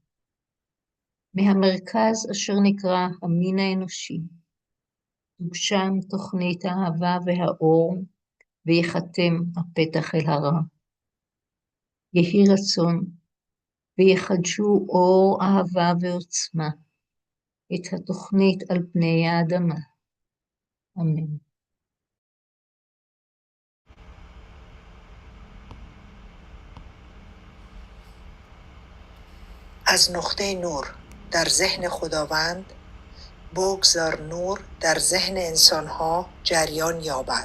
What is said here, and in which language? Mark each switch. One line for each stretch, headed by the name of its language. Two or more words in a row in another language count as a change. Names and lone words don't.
Hebrew: מהמרכז אשר נקרא המין האנושי, תוגשם תוכנית האהבה והאור, ויחתם הפתח אל הרע. יהי רצון, ויחדשו אור אהבה ועוצמה, את התוכנית על פני האדמה. אמן.
Persian: از نقطه نور در ذهن خداوند بگذار نور در ذهن انسانها جریان یابد.